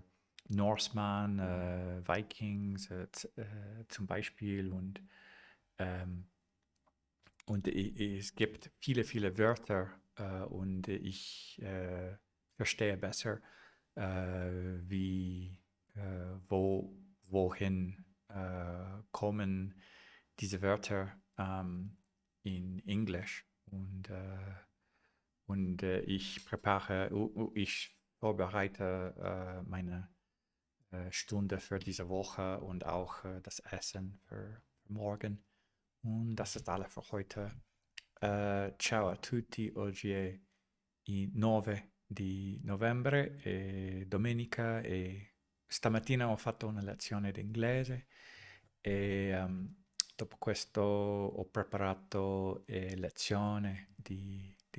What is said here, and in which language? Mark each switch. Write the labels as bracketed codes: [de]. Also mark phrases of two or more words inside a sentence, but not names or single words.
[de] Norseman, Vikings zum Beispiel ähm, und es gibt viele Wörter und ich verstehe besser, wie, wohin kommen diese Wörter in Englisch. Und ich vorbereite meine Stunde für diese Woche und auch das Essen für morgen. Und das ist alles für heute. [it] Ciao a tutti, oggi è il 9 di novembre, è domenica e stamattina ho fatto una lezione di inglese e dopo questo ho preparato lezione di